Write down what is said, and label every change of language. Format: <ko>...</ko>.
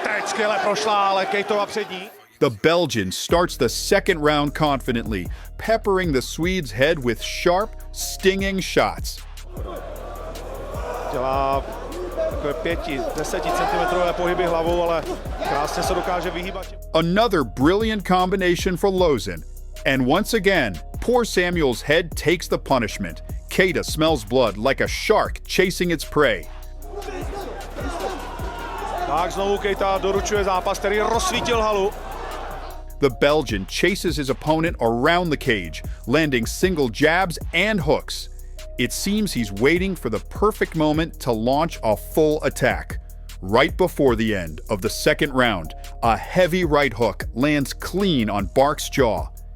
<cs>Teď skvěle prošla, ale Keitova přední.</cs> <en>The Belgian starts the second round confidently, peppering the Swede's head with sharp, stinging shots.</en> <cs>Dělá takové 5-10 centimetrové pohyby hlavou, ale krásně se dokáže vyhýbat.</cs> <en>Another brilliant combination for Losen. And once again, poor Samuel's head takes the punishment. Keita smells blood like a shark chasing its prey.</en> <cs>Tak znovu Keita doručuje zápas, který rozsvítil halu.</cs> <en>The Belgian chases his opponent around the cage, landing single jabs and hooks. It seems he's waiting for the perfect moment to launch a full attack. Right before the end of the second round, a heavy right hook lands clean on Bark's jaw.</en>